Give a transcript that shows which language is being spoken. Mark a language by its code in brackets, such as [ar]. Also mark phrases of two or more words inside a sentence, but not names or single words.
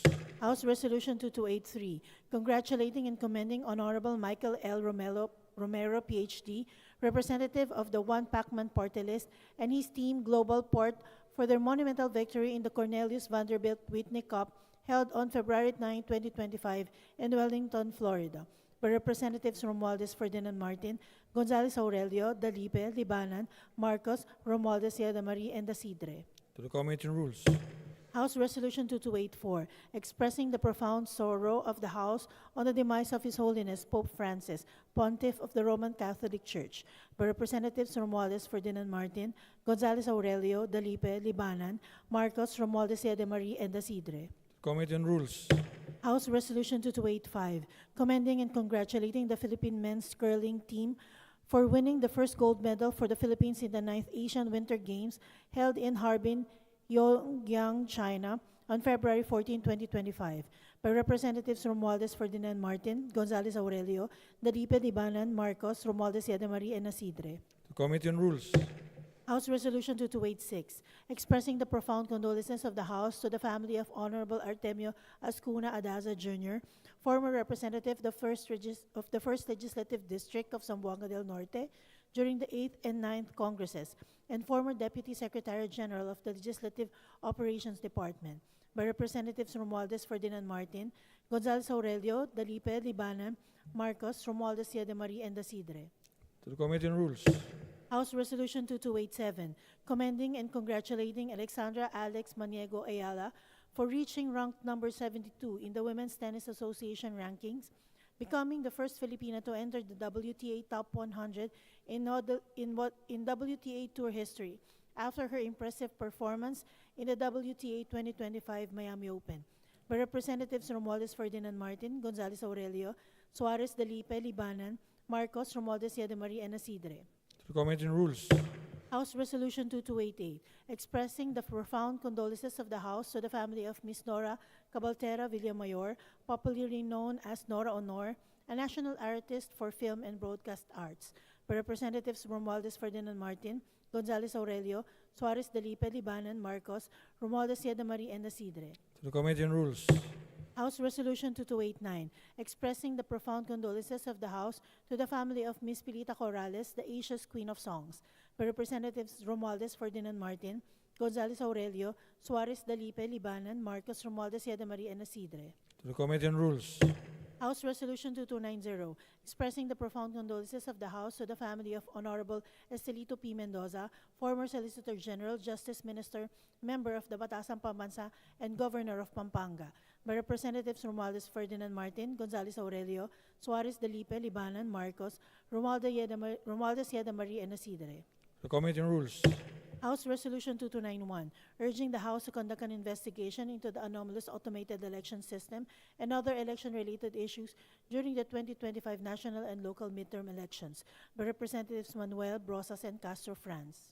[en] House Resolution 2283, congratulating and commending Honorable Michael L. Romero, PhD, representative of the One Pacman Party List, and his team Global Port for their monumental victory in the Cornelius Vanderbilt Whitney Cup held on February 9, 2025 in Wellington, Florida, by Representatives Romualdez Ferdinand Martin, Gonzales Aurelio, Dalipe, Libanan, Marcos, Romualdez Yadamari, and Dasidre. To the Committee on Rules. House Resolution 2284, expressing the profound sorrow of the House on the demise of His Holiness Pope Francis, Pontiff of the Roman Catholic Church, by Representatives Romualdez Ferdinand Martin, Gonzales Aurelio, Dalipe, Libanan, Marcos, Romualdez Yadamari, and Dasidre. Committee on Rules. House Resolution 2285, commending and congratulating the Philippine men's curling team for winning the first gold medal for the Philippines in the 9th Asian Winter Games held in Harbin, Pyongyang, China, on February 14, 2025, by Representatives Romualdez Ferdinand Martin, Gonzales Aurelio, Dalipe, Libanan, Marcos, Romualdez Yadamari, and Asidre. The Committee on Rules. House Resolution 2286, expressing the profound condolences of the House to the family of Honorable Artemio Ascuna Adaza Jr., former representative of the 1st Legislative District of Zamboanga del Norte during the 8th and 9th Congresses, and former Deputy Secretary General of the Legislative Operations Department, by Representatives Romualdez Ferdinand Martin, Gonzales Aurelio, Dalipe, Libanan, Marcos, Romualdez Yadamari, and Dasidre. To the Committee on Rules. House Resolution 2287, commending and congratulating Alexandra Alex Maniego Ayala for reaching ranked number 72 in the Women's Tennis Association rankings, becoming the first Filipina to enter the WTA Top 100 in WTA Tour history, after her impressive performance in the WTA 2025 Miami Open, by Representatives Romualdez Ferdinand Martin, Gonzales Aurelio, Suarez Dalipe, Libanan, Marcos, Romualdez Yadamari, and Asidre. To the Committee on Rules. House Resolution 2288, expressing the profound condolences of the House to the family of Ms. Nora Cabaltera Villamayor, popularly known as Nora Honor, a national artist for film and broadcast arts, by Representatives Romualdez Ferdinand Martin, Gonzales Aurelio, Suarez Dalipe, Libanan, Marcos, Romualdez Yadamari, and Asidre. To the Committee on Rules. House Resolution 2289, expressing the profound condolences of the House to the family of Ms. Pilita Corrales, the Asia's Queen of Songs, by Representatives Romualdez Ferdinand Martin, Gonzales Aurelio, Suarez Dalipe, Libanan, Marcos, Romualdez Yadamari, and Asidre. To the Committee on Rules. House Resolution 2290, expressing the profound condolences of the House to the family of Honorable Estelito P. Mendoza, former Solicitor General, Justice Minister, member of the Batasan Pambansa, and Governor of Pampanga, by Representatives Romualdez Ferdinand Martin, Gonzales Aurelio, Suarez Delipe, Libanan, Marcos, Romualdez Yeda Marie, and Isidre. The Committee on Rules. House Resolution 2291, urging the House to conduct an investigation into the anomalous automated election system and other election-related issues during the 2025 national and local midterm elections, by Representatives Manuel, Brosas, and Castro France.